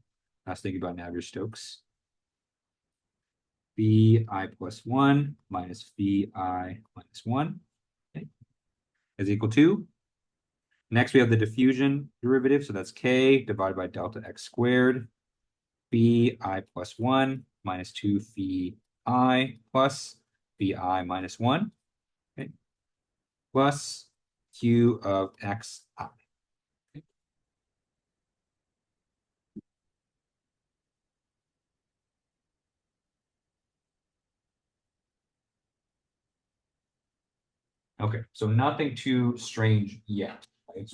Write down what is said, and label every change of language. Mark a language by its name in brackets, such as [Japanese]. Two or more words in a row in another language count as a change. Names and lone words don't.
[English] I was thinking about Navier-Stokes. Phi I plus 1 minus phi I minus 1, okay, is equal to. Next, we have the diffusion derivative. So that's k divided by delta x squared, phi I plus 1 minus 2 phi I plus phi I minus 1, okay, plus q of x I. Okay, so nothing too strange yet, right?